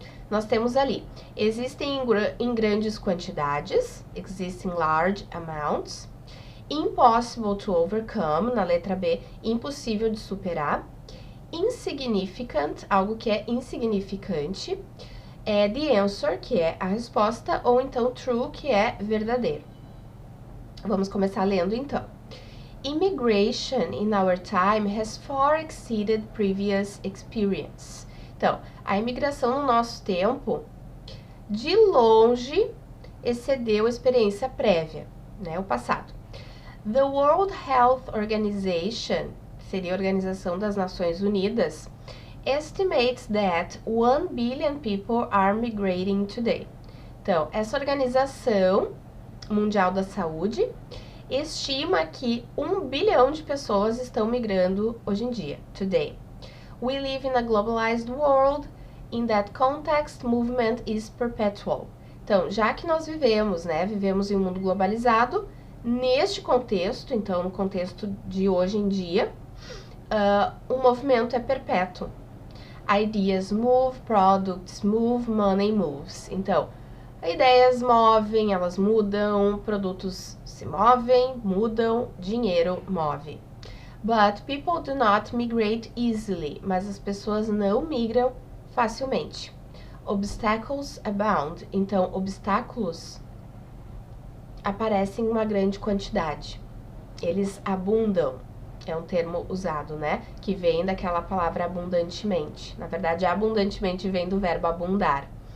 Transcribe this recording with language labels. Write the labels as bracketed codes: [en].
[pt] Nós temos ali, existem em grandes quantidades, [en] exist in large amounts, impossible to overcome, [pt] na letra B, impossível de superar, insignificant, algo que é insignificante, the answer, que é a resposta, ou então true, que é verdadeiro. Vamos começar lendo então. [en] Immigration in our time has far exceeded previous experience. [pt] Então, a imigração no nosso tempo, de longe, excedeu a experiência prévia, né, o passado. [en] The World Health Organization, [pt] seria a Organização das Nações Unidas, [en] estimates that 1 billion people are migrating today. [pt] Então, essa Organização Mundial da Saúde estima que 1 bilhão de pessoas estão migrando hoje em dia, today. [en] We live in a globalized world. In that context, movement is perpetual. [pt] Então, já que nós vivemos, né, vivemos em um mundo globalizado, neste contexto, então no contexto de hoje em dia, o movimento é perpétuo. [en] Ideas move, products move, money moves. [pt] Então, ideias movem, elas mudam, produtos se movem, mudam, dinheiro move. [en] But people do not migrate easily. [pt] Mas as pessoas não migram facilmente. [en] Obstacles abound. [pt] Então, obstáculos aparecem em uma grande quantidade. Eles abundam. É um termo usado, né? Que vem daquela palavra abundantemente. Na verdade, abundantemente vem do verbo abundar.